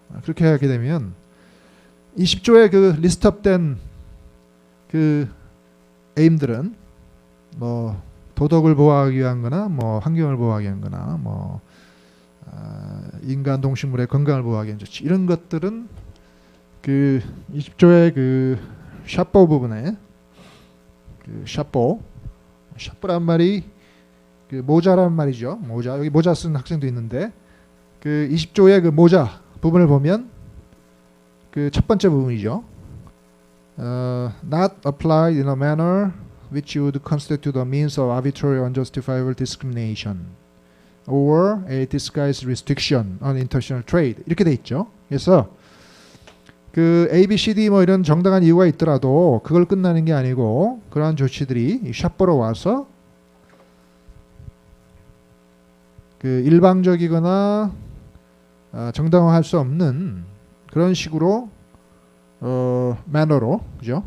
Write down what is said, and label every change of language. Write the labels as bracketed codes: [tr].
[ko] 그렇게 하게 되면 20조의 그 리스트업된 그 에임들은 뭐 도덕을 보호하기 위한 거나 뭐 환경을 보호하기 위한 거나 뭐 인간 동식물의 건강을 보호하기 위한 조치 이런 것들은 그 20조의 그 샤포 부분에 그 샤포란 말이 그 모자란 말이죠. 모자 여기 모자 쓰는 학생도 있는데 그 20조의 그 모자 부분을 보면 그 첫 번째 부분이죠. [en] Not applied in a manner which would constitute a means of arbitrary or unjustifiable discrimination or a disguised restriction on international trade [ko] 이렇게 돼 있죠. 그래서 그 A, B, C, D 뭐 이런 정당한 이유가 있더라도 그걸 끝나는 게 아니고 그러한 조치들이 샷보로 와서 그 일방적이거나 정당화할 수 없는 그런 식으로 매너로 그죠?